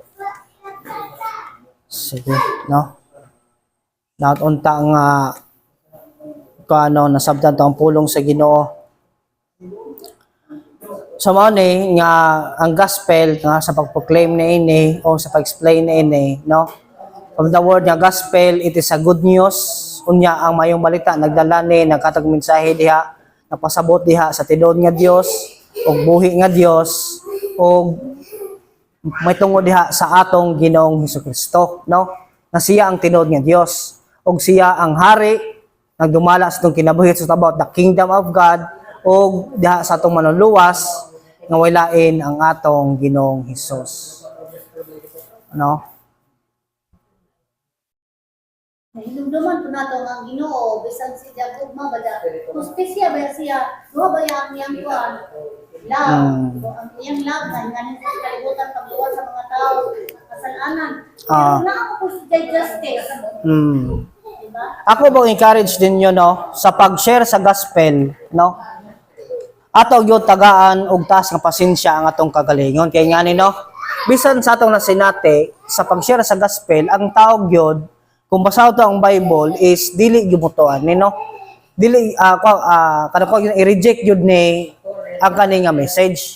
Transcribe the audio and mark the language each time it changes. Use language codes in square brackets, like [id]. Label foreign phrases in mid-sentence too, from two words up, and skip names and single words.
[ceb] Sige, no? Naunta nga kano nasabtan to ang pulong sa Ginoo. So mao ni nga ang gospel nga sa pagproclaim na ini o sa pag-explain na ini, no? [en] From the word nga gospel, it is a good news. [ceb] Unya ang mayong balita nagdala ni nagkatag mensahe diha, napasabot diha sa tidon nga Dios ug buhi nga Dios ug may tungod diha sa atong Ginoong Hesukristo, no? Na siya ang tinod nga Dios ug siya ang hari nagdumala sa itong kinabuhi [en] so about the kingdom of God [ceb] ug diha sa atong manuluwas nga walain ang atong Ginoong Hesus. No? Nahilumduman po nato ang Ginoo bisan si Jacob mabada. Justisya ba siya? Duha ba yang niyang kuan? Love. So, ang iyang love na ngayon sa kalibutan pagluwas sa mga tao kasalanan. Pero na ako po si justice. Diba? Ako ba encourage din nyo, no, sa pag-share sa gospel, no? Ato gyud tagaan og taas nga pasensya ang atong kagalingon kay ngani no. Bisan sa atong nasinate sa pag-share sa gospel, ang tao gyud kung basaw to ang Bible is dili gibutuan ni no. Dili kada ko i-reject gyud ni ang kani nga message.